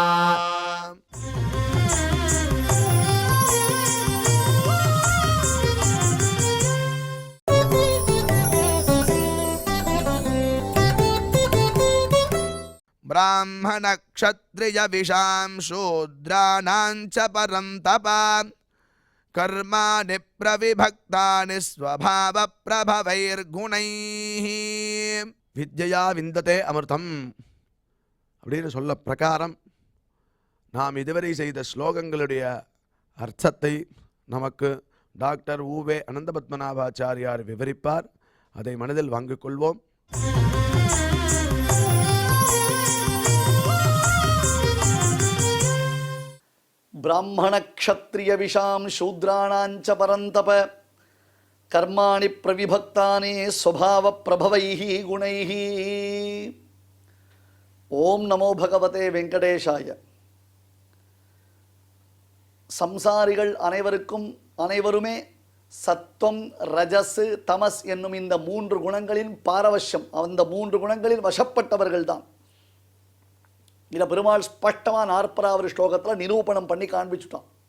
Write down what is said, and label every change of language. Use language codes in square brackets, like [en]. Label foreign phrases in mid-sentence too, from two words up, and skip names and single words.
[sa] ब्राह्मण क्षत्रिय विशां शूद्राणां च परं तप कर्माणि प्रविभक्तानि स्वभाव प्रभवैर्गुणैः विद्या विन्दते अमृतम् [ta] அப்படின்னு சொல்ல பிரகாரம் நாம் இதுவரை செய்த ஸ்லோகங்களுடைய அர்த்தத்தை நமக்கு டாக்டர் ஊவே அனந்தபத்மநாபாச்சாரியார் விவரிப்பார். அதை மனதில் வாங்கிக் கொள்வோம். [sa] ब्राह्मण क्षत्रिय विशां शूद्राणांच परंतप कर्माणि प्रविभक्तानि स्वभाव प्रभवैः गुणैः। ओम नमो भगवते वेंकटेशाय। [ta] சம்சாரிகள் அனைவருமே சத்வம் ரஜஸ் தமஸ் என்னும் இந்த மூன்று குணங்களின் பாரவஷ்யம், அந்த மூன்று குணங்களில் வசப்பட்டவர்கள் தான். இதை பெருமாள் ஸ்பஷ்டமாக 40வது ஸ்லோகத்தில் நிரூபணம் பண்ணி காண்பிச்சுட்டான்.